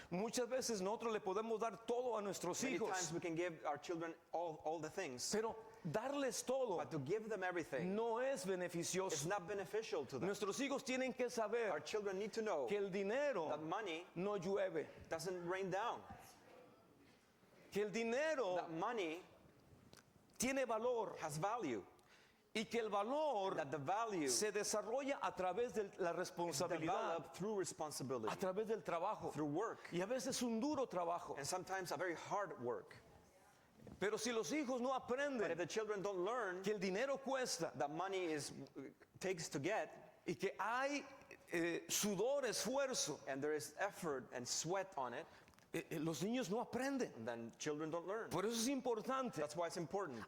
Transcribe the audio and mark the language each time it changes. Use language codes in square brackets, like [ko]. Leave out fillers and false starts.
[es] Muchas veces nosotros le podemos dar todo a nuestros [en] Many [es] hijos, [en] times we can give our children all the things, [es] pero darles todo [en] but to give them everything [es] no es [en] is [es] beneficioso. [en] not beneficial to them. [es] Nuestros hijos tienen que [en] Our [es] saber [en] children need to know [es] que el dinero [en] that money [es] no llueve, [en] doesn't rain down. [es] que el dinero [en] That money [es] tiene valor [en] has value. [es] y que el valor [en] That the value [es] se desarrolla a través de la [en] is [es] responsabilidad, [en] developed through responsibility, [es] a través del trabajo. [en] through work, [es] Y a veces un duro trabajo. [en] and sometimes a very hard work. [es] Pero si los hijos no [en] But if [es] aprenden [en] the children don't learn [es] que el dinero cuesta [en] that money takes to get, [es] y que hay sudor, esfuerzo, [en] and there is effort and sweat on it, [es] los niños no aprenden. [en] then children don't learn. [es] Por eso es importante [en] That's why it's important